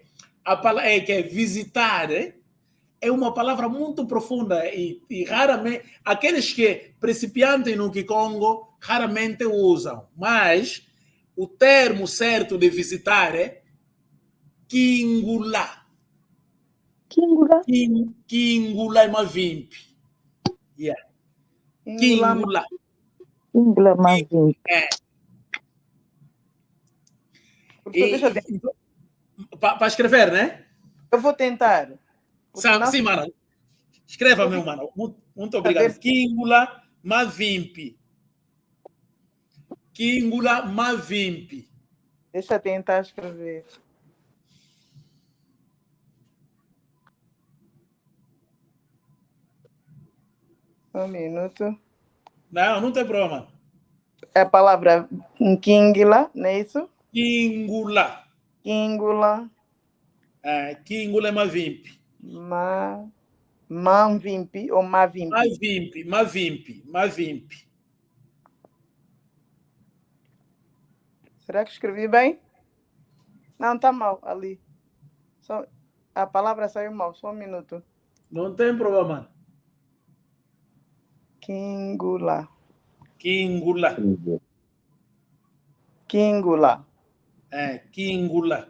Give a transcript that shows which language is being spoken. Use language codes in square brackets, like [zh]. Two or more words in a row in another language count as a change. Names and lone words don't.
[pt] A palavra é que é visitar, é uma palavra muito profunda e raramente aqueles que principiantes no Kikongo raramente usam, mas o termo certo de visitar é Kingula. Kingula. Kingula é uma vimp. Yeah. Kingula. [kg] Kingula Mavi. [pt] É. Professor, deixa eu tentar. Para escrever, né? Eu vou tentar. Porque não Sim, mano. Escreva, meu mano. Muito obrigado. se... [kg] Kingula Mavimpi. Kingula Mavimpi. [pt] Deixa eu tentar escrever. Um minuto. Não tem problema. É a palavra Kingla, não é isso? Kingula. Kingula. Kingula é Mavimpi. Manvimpi ou Mavimpi? Mavimpi. Será que escrevi bem? Não, está mal ali. Só... A palavra saiu mal, só um minuto. Não tem problema. Kingula. Kingula. Kingula.